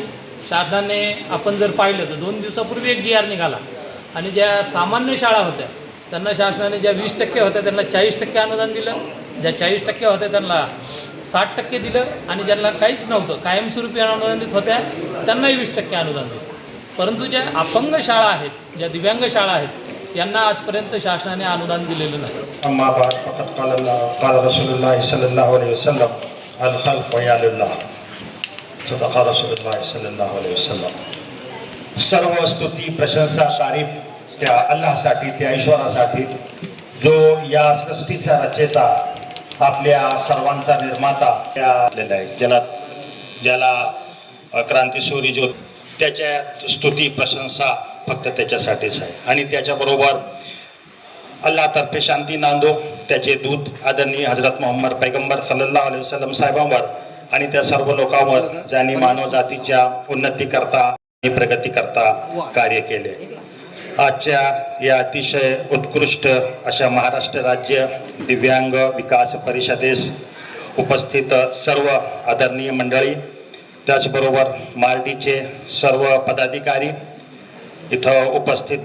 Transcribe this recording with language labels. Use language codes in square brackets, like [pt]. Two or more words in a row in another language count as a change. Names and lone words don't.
[mr] शासनाने आपण जर पाहिलं तर 2 दिवसापूर्वी एक GR निघाला आणि ज्या सामान्य शाळा होत्या त्यांना शासनाने ज्या 20% होत्या त्यांना 40% अनुदान दिलं, ज्या 40% होत्या त्यांना 60% दिलं आणि ज्यांना काहीच नव्हतं कायमस्वरूपी अनुदानित होत्या त्यांनाही 20% अनुदान दिलं. परंतु ज्या अपंग शाळा आहेत, ज्या दिव्यांग शाळा आहेत यांना आजपर्यंत शासनाने अनुदान दिलेलं नाही. [ar] أما بعد فقد قال رسول الله صلى الله عليه وسلم الخلق عيال الله صدق رسول الله صلى الله عليه وسلم. [mr] सर्व स्तुती, प्रशंसा, तारीफ त्या अल्लाहसाठी, त्या ईश्वरासाठी जो या सृष्टीचा रचेता, आपल्या सर्वांचा निर्माता आहे, ज्याला क्रांतीसूरी जो त्याच्या स्तुती, प्रशंसा फक्त त्याच्यासाठीच आहे. आणि त्याच्याबरोबर अल्लाहतर्फे शांती नांदो त्याचे दूत आदरणीय हजरत मोहम्मद पैगंबर [ar] صلى الله عليه وسلم [mr] साहेबांवर आणि त्या सर्व लोकांवर ज्यांनी मानवजातीच्या उन्नतीकरता आणि प्रगतीकरता कार्य केले. आजच्या या अतिशय उत्कृष्ट अशा महाराष्ट्र राज्य दिव्यांग विकास परिषदेस उपस्थित सर्व आदरणीय मंडळी, त्याचबरोबर मार्डीचे सर्व पदाधिकारी, इथं उपस्थित